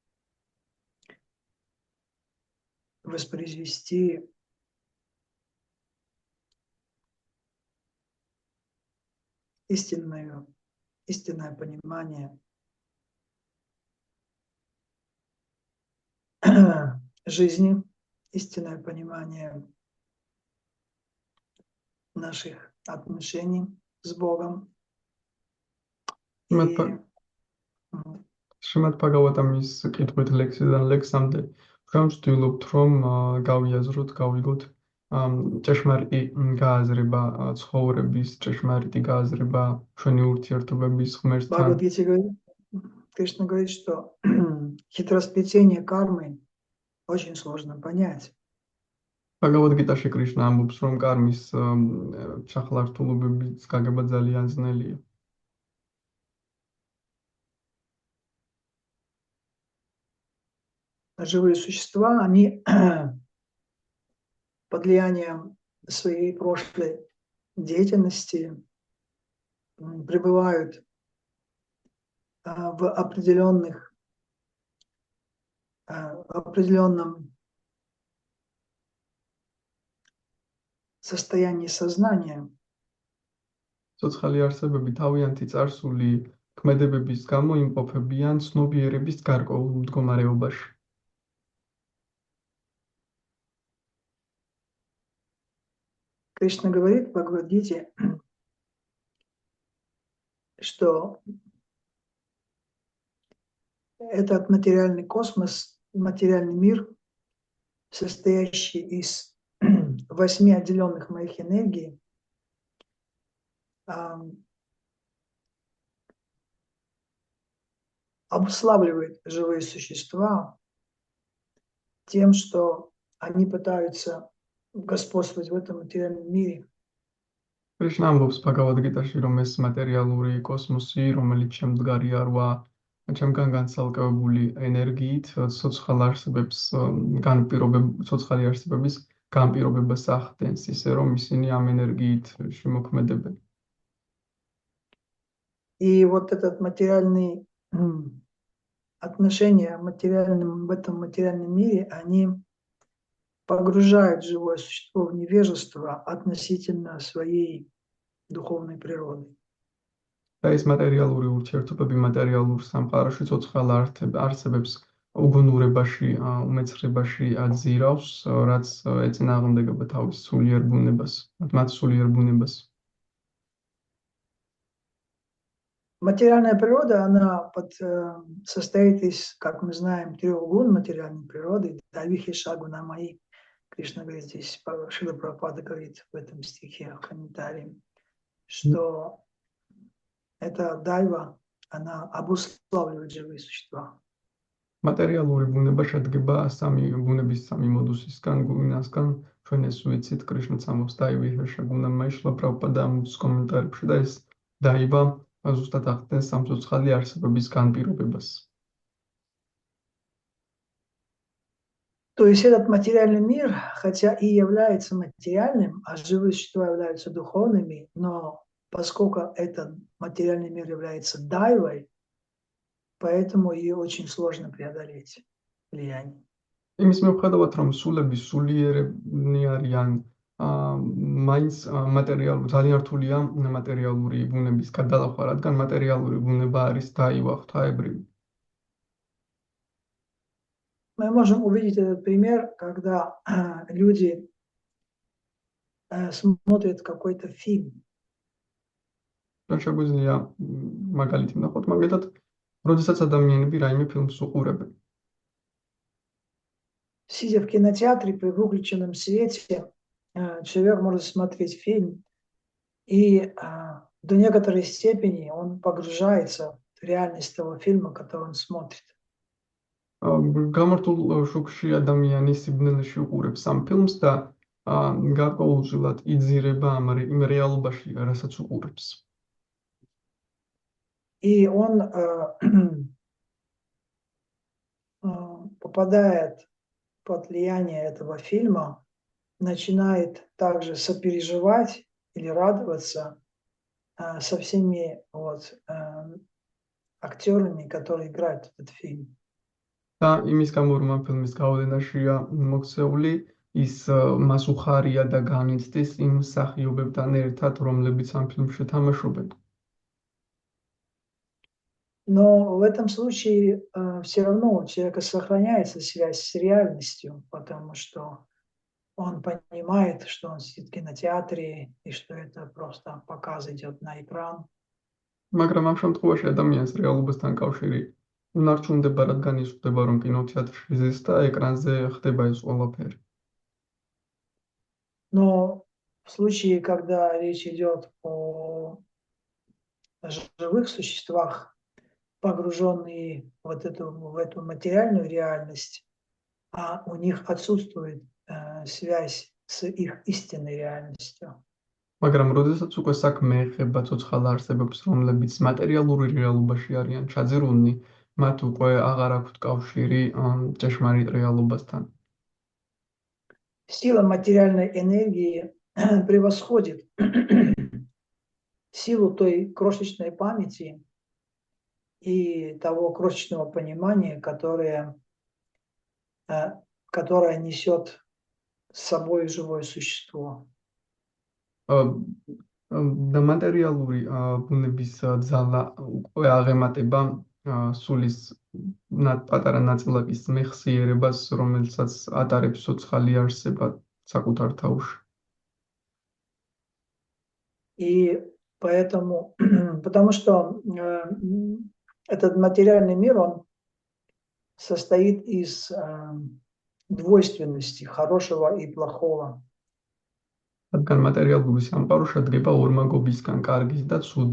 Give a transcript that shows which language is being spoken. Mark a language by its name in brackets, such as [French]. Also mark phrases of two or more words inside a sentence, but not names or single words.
[Russian] воспроизвести истинное понимание жизни, истинное понимание наших отношений с Богом. [Georgian] შრიმად ბჰაგავატამის კითხვით ლექსიდან ლექსამდე ჩვენ ვცდილობთ, რომ გავიგოთ ჭეშმარიტი გააზრება ცხოვრების, ჭეშმარიტი გააზრება ჩვენი ურთიერთობების ღმერთთან. [Russian] Бхагавадгите говорит, Кришна говорит, что хитросплетение кармы очень сложно понять. [Georgian] ბჰაგავად-გიტაში კრიშნა ამბობს, რომ კარმის ჩახლართულობების გაგება ძალიან ძნელია. [Russian] Живые существа, они под влиянием своей прошлой деятельности пребывают в определенном состоянии сознания. [Georgian] Ცოცხალი არსებები თავიანთი წარსული ქმედებების გამო იმყოფებიან ცნობიერების გარკვეულ მდგომარეობაში. [Russian] Кришна говорит в Бхагавад-гите, что этот материальный космос, материальный мир, состоящий из 8 отделенных моих энергий, обуславливает живые существа тем, что они пытаются господствовать в этом материальном мире. [Georgian] Кришна ამბობს ბჰაგავად-გიტაში, რომ ეს მატერიალური კოსმოსი, რომელიც შემდგარია 8 ჩემგან განცალკევებული ენერგიით, ცოცხალი არსებების განპირობებას ახდენს, ისე რომ ისინი ამ ენერგიით შემოქმედებენ. [Russian] И вот этот материальный отношения в этом материальном мире, они погружают живое существо в невежество относительно своей духовной природы. [Georgian] და ეს მატერიალური ურთიერთობები მატერიალურ სამყაროში ცოცხალ არსებებს უგუნურებაში, უმეცხრებაში აძირავს, რაც ეწინააღმდეგება თავის სულიერ ბუნებას, მათ სულიერ бунებას. [Russian] Материальная природа, она состоит из, как мы знаем, 3 гун материальной природы. Давихи шагу на мои. Кришна говорит здесь, Шрила Прабхупада говорит в этом стихе, в комментарии, что эта дайва, она обуславливает живые существа. [Georgian] მატერიალური ბუნება შედგება სამი ბუნების სამი მოდუსისგან, გუნასგან, ჩვენ ეს ვიცით, კრიშნაც ამბობს [Sanskrit] दैवीह्येषा गुणमयी [Georgian] შრილა პრაბჰუპადა ამბობს კომენტარებში და ეს დაივა ზუსტად ახდენს სამцоცხალი არსებების განპირობებას. [Russian] То есть этот материальный мир, хотя и является материальным, а живые существа являются духовными, но поскольку этот материальный мир является дайвой, поэтому ее очень сложно преодолеть влияние. [Georgian] იმის მიუხედავად, რომ სულები სულიერებნი არიან, მაინც ძალიან რთულია მატერიალური ბუნების გადალახვა, რადგან მატერიალური ბუნება არის დაივა ღვთაებრივი. [Russian] Мы можем увидеть этот пример, когда люди смотрят какой-то фильм. [Georgian] შეგვიძლია მაგალითი ნახოთ, მაგალითად, როდესაც ადამიანები რაიმე ფილმს უყურებენ. [Russian] Сидя в кинотеатре при выключенном свете, человек может смотреть фильм, и до некоторой степени он погружается в реальность того фильма, который он смотрит. [Georgian] გამართულ შუქში ადამიანი სიბნელეში უყურებს ამ ფილმს და გარკვეულწილად იძირება იმ რეალობაში, რასაც უყურებს. [Russian] И он попадает под влияние этого фильма, начинает также сопереживать или радоваться со всеми актерами, которые играют этот фильм. [Georgian] და იმის გამო რომ ამ ფილმის გავლენაშია მოქცეული, ის მას უხარია და განიცდის იმ მსახიობებთან ერთად, რომლებიც ამ ფილმში თამაშობენ. [Russian] Но в этом случае все равно у человека сохраняется связь с реальностью, потому что он понимает, что он сидит в кинотеатре и что это просто показ идет на экран. [Georgian] მაგრამ ამ შემთხვევაში ადამიანს რეალობასთან კავშირი უნარჩუნდება, რადგან ის ხვდება, რომ კინოთეატრში ზის და ეკრანზე ხდება ეს ყველაფერი. [Russian] Но в случае, когда речь идет о живых существах, погруженные в эту материальную реальность, а у них отсутствует связь с их истинной реальностью. [Georgian] მაგრამ როდესაც უკვე საქმე ეხება ცოცხალ არსებებს, რომლებიც მატერიალური რეალობაში არიან ჩაძირულნი, მათ უკვე აღარ აქვთ კავშირი ჭეშმარიტ რეალობასთან. [Russian] Сила материальной энергии превосходит силу той крошечной памяти и того крошечного понимания, которое несет с собой живое существо. [Georgian] და მატერიალური ბუნების ძალა უკვე აღემატება სულის პატარა ნაწილაკის მეხსიერებას, რომელსაც ატარებს ცოცხალი არსება საკუთარ თავში. [Russian] И поэтому, потому что этот материальный мир, он состоит из двойственности хорошего и плохого. [Georgian] რადგან მატერიალური სამყარო შედგება ორმაგობისგან, კარგის და ცუდი.